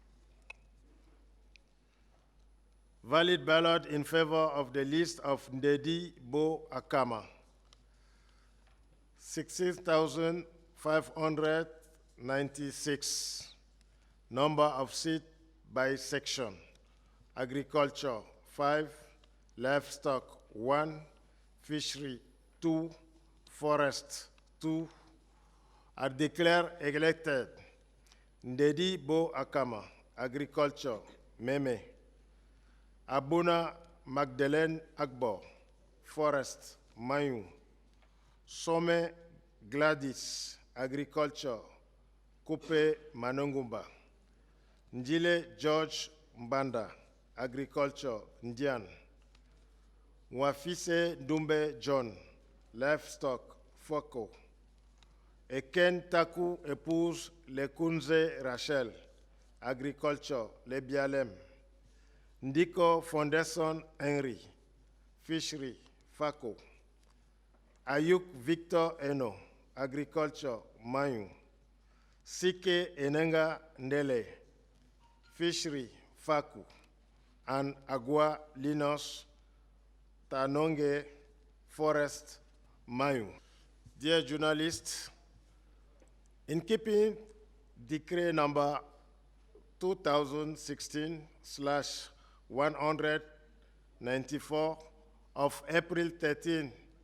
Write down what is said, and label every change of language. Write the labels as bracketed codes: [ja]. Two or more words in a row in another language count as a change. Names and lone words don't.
[en] Valid ballot in favor of the list of Ndedi Bo Akama, 16,596. Number of seats by section: agriculture 5, livestock 1, fishery 2, forest 2. Are declared elected: Ndedi Bo Akama, agriculture, Meme; Abuna Magdalene Agbo, forest, Mayu; Some Gladys, agriculture, Kupe Manongumba; Njile George Mbanda, agriculture, Ndian; Mwafise Dumbe John, livestock, Foko; Eken Taku épouse Lekunze Rachel, agriculture, Le Bialem; Ndiko Foundation Henry, fishery, Fako; Ayuk Victor Eno, agriculture, Mayu; Sike Enenga Ndele, fishery, Faku; and Agua Linus Tanonge, forest, Mayu. Dear journalists, in keeping decree number 2016/194 of April 13,